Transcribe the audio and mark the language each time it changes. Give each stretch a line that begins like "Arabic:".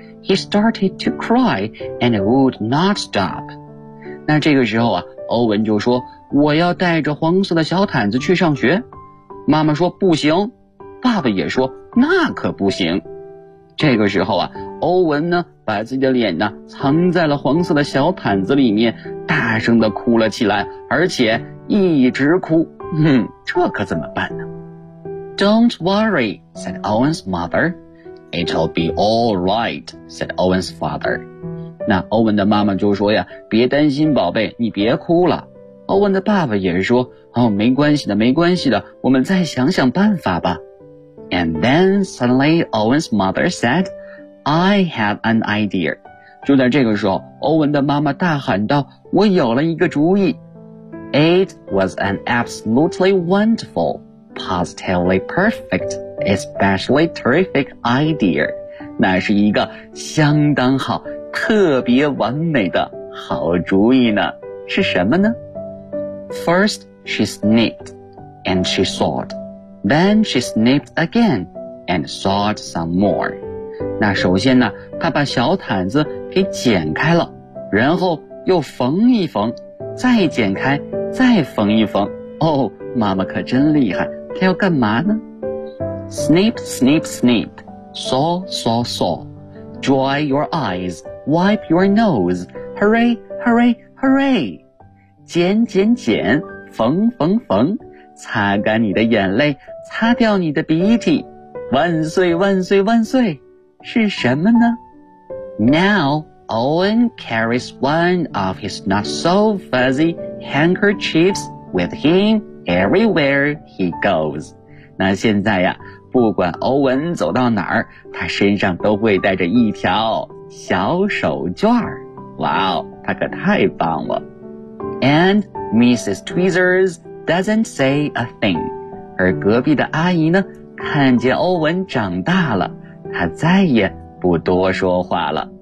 English: He started to cry and would not stop.
Chinese: 那这个时候啊，欧文就说，我要带着黄色的小毯子去上学。妈妈说不行，爸爸也说那可不行。这个时候啊，欧文呢把自己的脸呢藏在了黄色的小毯子里面，大声地哭了起来，而且一直哭。这可怎么办呢？
English: Don't worry, said Owen's mother. It'll be all right, said Owen's father.
Chinese: 那欧文的妈妈就说呀，别担心宝贝，你别哭了。欧文的爸爸也是说，哦，没关系的，没关系的，我们再想想办法吧。
English: And then suddenly Owen's mother said, I have an idea.
Chinese: 就在这个时候，欧文的妈妈大喊道，我有了一个主意。
English: It was an absolutely wonderful, positively perfect, especially terrific idea.
Chinese: 那是一个相当好，特别完美的好主意呢，是什么呢？
English: First she snipped and she sawed. Then she snipped again and sawed some more.
Chinese: 那首先呢，她把小毯子给剪开了，然后又缝一缝，再剪开，再缝一缝。哦，妈妈可真厉害，她要干嘛呢？
English: Snip, snip, snip. Saw, saw, saw. Dry your eyes. Wipe your nose, hurry, hurry, hurry!
Chinese: 剪剪剪，缝缝缝，擦干你的眼泪，擦掉你的鼻涕，万岁万岁万岁！是什么呢？
English: Now Owen carries one of his not so fuzzy handkerchiefs with him everywhere he goes.
Chinese: 那现在呀，不管欧文走到哪儿，他身上都会带着一条小手绢。哇哦，他可太棒了。
English: And Mrs. Tweezers doesn't say a thing.
Chinese: 而隔壁的阿姨呢，看见欧文长大了，她再也不多说话了。